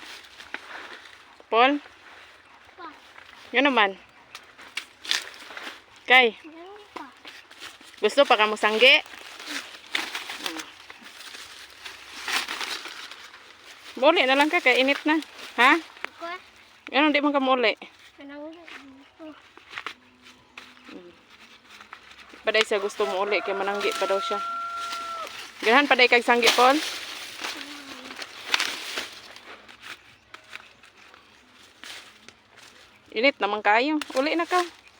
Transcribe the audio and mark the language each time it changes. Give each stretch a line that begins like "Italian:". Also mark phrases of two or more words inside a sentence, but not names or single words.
Filipino: Paul? Yun naman.
Cebuano: Kay? Gusto pa ka mo sanggi? Muli na lang ka, kay init na. Ha? Ganun, di man ka mo uli. Paday siya gusto mo uli, kay mananggi pa daw siya. Ganahan paday kag sanggi, Paul? Init naman kayo. Uli na ka.